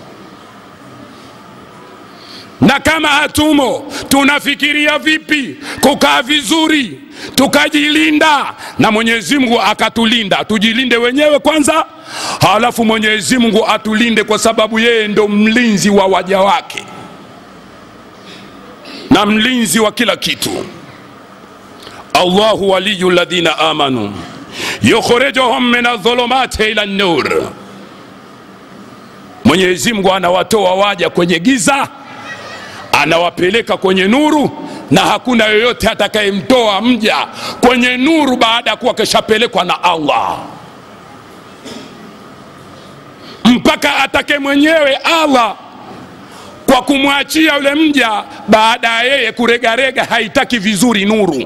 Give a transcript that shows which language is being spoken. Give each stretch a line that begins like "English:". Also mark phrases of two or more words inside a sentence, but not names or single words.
Swahili: Na kama hatumo, tunafikiria vipi kukaa vizuri tukajilinda na Mwenyezi Mungu akatulinda? Tujilinde wenyewe kwanza, halafu Mwenyezi Mungu atulinde, kwa sababu yeye ndo mlinzi wa waja wake na mlinzi wa kila kitu.
Arabic: الله ولي الذين آمنوا يخرجهم من الظلمات إلى النور.
Swahili: Mwenyezi Mungu anawatoa waja kwenye giza, anawapeleka kwenye nuru, na hakuna yoyote atakayemtoa mja kwenye nuru baada ya kuwa keshapelekwa na Allah, mpaka atake mwenyewe Allah kwa kumwachia yule mja baada ya yeye kuregarega haitaki vizuri nuru.